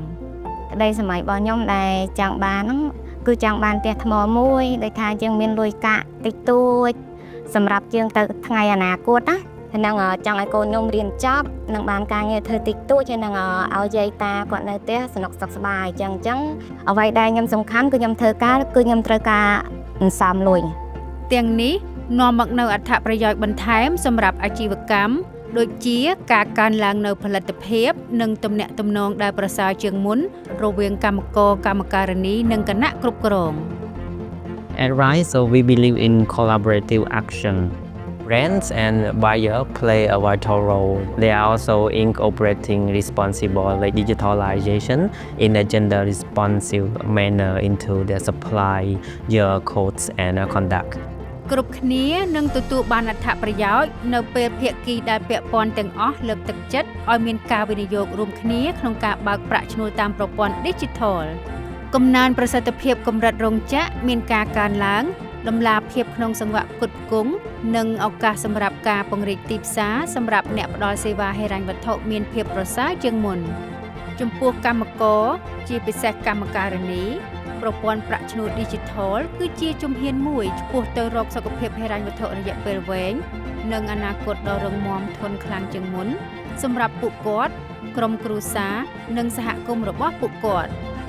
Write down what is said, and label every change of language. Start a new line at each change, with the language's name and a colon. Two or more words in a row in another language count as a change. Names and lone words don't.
Khmer: ក្តីសម័យរបស់ខ្ញុំដែលចង់បានហ្នឹងគឺចង់បានផ្ទះថ្មមួយដោយថាយើងមានលុយកាក់តិចតួចសម្រាប់យើងទៅថ្ងៃអនាគតណាហ្នឹងចង់ឲ្យកូនខ្ញុំរៀនចប់នឹងបានការងារធ្វើតិចតួចហើយនឹងឲ្យយាយតាគាត់នៅផ្ទះសនុកសុខសប្បាយអញ្ចឹងអ្វីដែលខ្ញុំសំខាន់គឺខ្ញុំធ្វើការគឺខ្ញុំត្រូវការសន្សំលុយ ទាំងនេះនាំមកនូវអត្ថប្រយោជន៍បន្ថែមសម្រាប់អាជីវកម្មដូចជាការកើនឡើងនូវផលិតភាពនិងទំនាក់ទំនងដែលប្រសើរជាងមុនរវាងកម្មករកម្មការិនីនិងគណៈគ្រប់គ្រង
English: At Rise, so we believe in collaborative action. Brands and buyers play a vital role. They are also incorporating responsible like digitalization in a gender responsive manner into their supply, year codes and conduct.
Khmer: គ្រប់គ្នានឹងទទួលបានអត្ថប្រយោជន៍នៅពេលភាគីដែលពាក់ព័ន្ធទាំងអស់លើកទឹកចិត្តឲ្យមានការវិនិយោគរួមគ្នាក្នុង ការបើកប្រាក់ឈ្នួលតាមប្រព័ន្ធ Digital កំណើនប្រសិទ្ធភាពកម្រិតរោងចក្រមានការកើនឡើងដំ ណាភាពក្នុងសង្វាក់ផ្គត់ផ្គង់និងឱកាសសម្រាប់ការពង្រីកទីផ្សារសម្រាប់អ្នកផ្ដល់សេវាហិរញ្ញវត្ថុមានភាពប្រសើរជាងមុនចំពោះកម្មករជាពិសេសកម្មការិនីប្រព័ន្ធប្រាក់ឈ្នួល Digital គឺជាជំហានមួយឆ្ពោះទៅរកសុខភាពហិរញ្ញវត្ថុរយៈពេលវែងនិងអនាគតដ៏រឹងមាំធន់ខ្លាំងជាងមុនសម្រាប់ពួកគាត់ក្រុមគ្រួសារនិងសហគមន៍របស់ពួកគាត់